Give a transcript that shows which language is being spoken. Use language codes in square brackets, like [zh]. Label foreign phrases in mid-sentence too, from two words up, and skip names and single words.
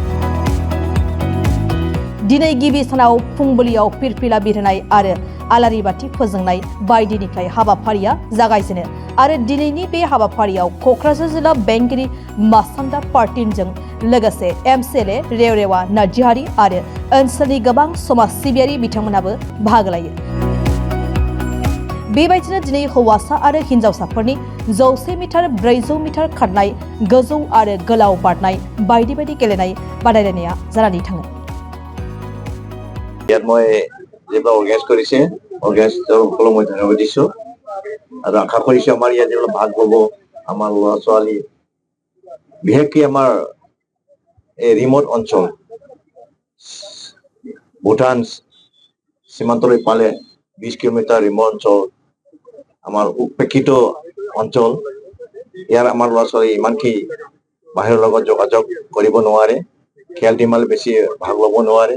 [brx] दिनै गिबि सानाव फुंबिलियाव फिरफिला बिरहोनाय आरो आलारि बाथि फोजोंनाय बायदिनिफ्राय हाबाफारिया जागायजेनो आरो दिनैनि बे हाबाफारियाव क'क्राझार जिल्ला बेंगिरि मासान्दा पार्टिनजों लोगोसे एमसिएलए रेवरेवा नार्जिहारि आरो ओनसोलनि गोबां समाज सिबियारि बिथांमोनाबो बाहागो लायो। बेबायदिनो दिनै हौवासा आरो हिन्जावसाफोरनि 100 मिटार 400 मिटार खारनाय गोजौ आरो गोलाव बारनाय बायदि बायदि गेलेनाय बादायलायनाया जानानै थाङो। [as] ইয়াত মই যেটা অৰ্গেনাইজ কৰিছে অৰ্গেনাইজৰসকলক মই ধন্যবাদ দিছোঁ আৰু আশা কৰিছোঁ আমাৰ ইয়াত যিবিলাক ভাগ ল'ব আমাৰ ল'ৰা ছোৱালী বিশেষকৈ আমাৰ এই ৰিমট অঞ্চল ভূটান সীমান্তলৈ পালে 20 কিলোমিটাৰ ৰিমট অঞ্চল আমাৰ উপেক্ষিত অঞ্চল ইয়াৰ আমাৰ ল'ৰা ছোৱালী ইমানকি বাহিৰৰ লগত যোগাযোগ কৰিব নোৱাৰে, খেল ধেমালি বেছি ভাগ ল'ব নোৱাৰে।